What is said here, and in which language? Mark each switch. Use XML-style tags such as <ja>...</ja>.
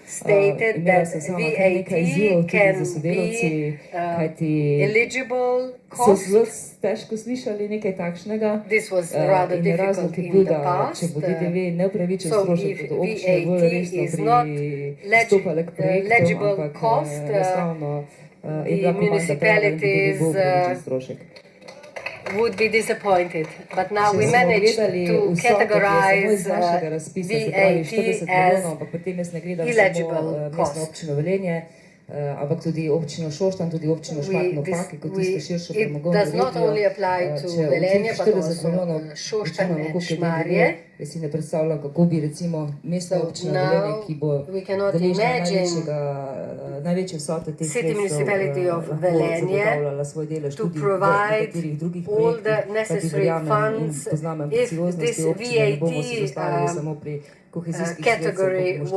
<sl>Imela sem sama kar nekaj izzivov tudi za sodelavci, kajti so zelo težko slišali nekaj takšnega. In razlog je bil, da če bo DDV neupravičen strošek, bodo občine bolj resno pristopale k projektom, ampak enostavno je bila komanda prava in DDV bo upravičen strošek.</sl> <en>Would be disappointed, but now we managed to categorize VAT as eligible cost.</en> <sl>Ampak tudi občino Šoštanj, tudi občino Šmartno ob Paki, kot tisto širšo premogovno regijo. Če v teh 40 milijonov računamo, koliko je DDV, jaz si ne predstavljam, kako bi recimo mestna občina Velenje, ki bo deležna največje vsote teh sredstev, lahko zagotavljala svoj delež tudi v nekaterih drugih projektih, kajti verjamem in poznam ambicioznosti občine, ne bomo se zastavili samo pri kohezijskih sredstev,</sl>